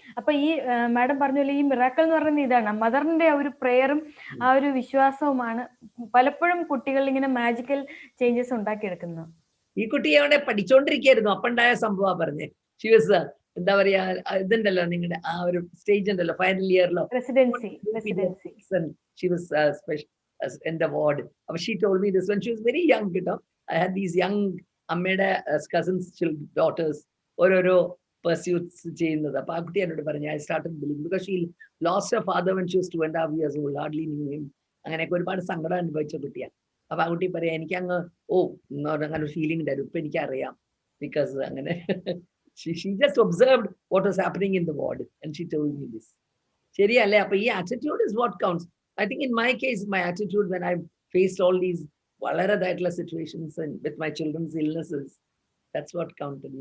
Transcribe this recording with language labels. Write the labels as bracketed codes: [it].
[ml] അപ്പൊ ഈ മാഡം പറഞ്ഞ പോലെ ഈ മിറാക്കിൾ എന്ന് പറയുന്നത് ഇതാണ്, മദറിന്റെ ആ ഒരു പ്രെയറും ആ ഒരു വിശ്വാസവുമാണ് പലപ്പോഴും കുട്ടികളിൽ ഇങ്ങനെ മാജിക്കൽ ചേഞ്ചസ് ഉണ്ടാക്കിയെടുക്കുന്നത്. ഈ കുട്ടി അവിടെ പഠിച്ചോണ്ടിരിക്കുകയായിരുന്നു, അപ്പുണ്ടായ സംഭവം പറഞ്ഞേ. എന്താ പറയാ, ഇതുണ്ടല്ലോ നിങ്ങളുടെ ആ ഒരു സ്റ്റേജ് ഉണ്ടല്ലോ final ഇയറിലോ, [en] Residency. She was in the ward. She told me this when she was very young. I had these young അമ്മയുടെ cousins daughters ഓരോരോ pursuits ചെയ്യുന്നത്. [ml] അപ്പൊ ആ കുട്ടി എന്നോട് പറഞ്ഞു, [en] I started believing because she lost her father when she was 2.5 years old, hardly knew him. [ml] അങ്ങനെയൊക്കെ ഒരുപാട് സങ്കടം അനുഭവിച്ച കുട്ടിയാണ്. അപ്പൊ ആ കുട്ടി പറയാ, എനിക്ക് അങ്ങ് അങ്ങനെ ഒരു ഫീലിംഗ് ഉണ്ടായിരുന്നു, ഇപ്പൊ എനിക്കറിയാം. [en] Because അങ്ങനെ she just observed what was happening in the ward and she told me this. [ml] ശരിയല്ലേ? അപ്പൊ ഈ [en] attitude is what counts. I think in my case, my attitude when I faced all these [ml] വളരെതായിട്ടുള്ള [en] situations and with my children's illnesses, that's what counted.